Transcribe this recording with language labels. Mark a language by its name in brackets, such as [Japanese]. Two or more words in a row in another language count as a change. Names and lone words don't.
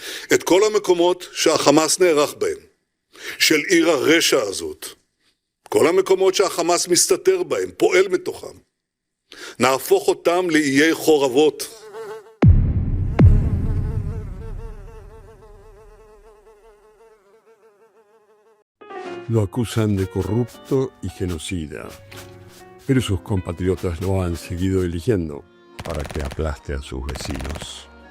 [Hebrew] את כל המקומות שהחמאס נערך בהם, של עיר הרשע הזאת, כל המקומות שהחמאס מסתתר בהם, פועל מתוכם, נהפוך אותם לאיי חורבות. [Spanish] Lo acusan de corrupto y genocida, pero sus compatriotas lo han seguido eligiendo para que aplaste a sus vecinos.